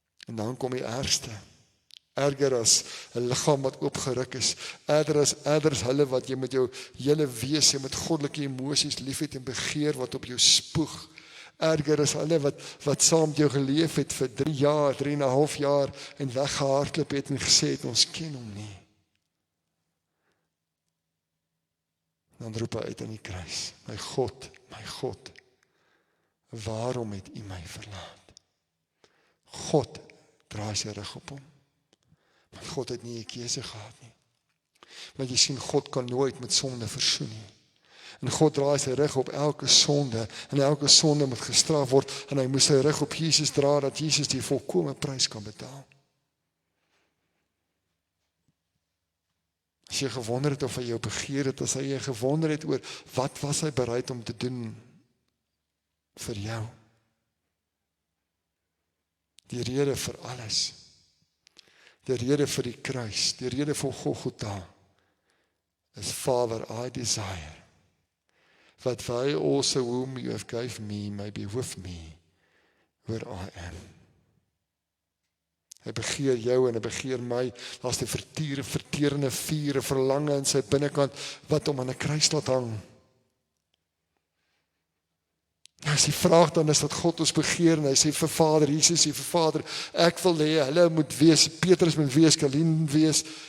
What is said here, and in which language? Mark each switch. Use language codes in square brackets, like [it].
[af] En dan kom die ergste. Erger as 'n liggaam wat oopgeruk is, erger as hulle wat jy met jou hele wese, met goddelike emosies liefhet en begeer wat op jou spoeg. Erger as hulle wat saam met jou geleef het vir 3 jaar, 3,5 jaar en weggehardloop het en gesê het, ons ken hom nie. Dan roep hy uit aan die kruis, my God, waarom het U my verlaat? God draai sy rug op hom. Want God het nie 'n keuse gehad nie. Want jy sien, God kan nooit met sonde versoen nie. En God draai sy rug op elke sonde, en elke sonde moet gestraf word, en hy moes sy rug op Jesus dra, dat Jesus die volkome prys kan betaal. As jy gewonder het of hy jou begeer het, as hy jy gewonder het oor, wat was hy bereid om te doen vir jou? Die rede vir alles, die rede vir die kruis, die rede vir Golgotha, is [en] Father, I desire, that they also whom you have gave me may be with me where I am. [af] Hy begeer jou en hy begeer my, daar's die verterende vuur, 'n verlange in sy binnekant, wat hom aan 'n kruis laat hang. As die vraag dan is dat God ons begeer, en hy sê vir Vader, Jesus sê vir Vader, ek wil hê, hulle moet wees, Petrus moet wees, Kalien moet wees,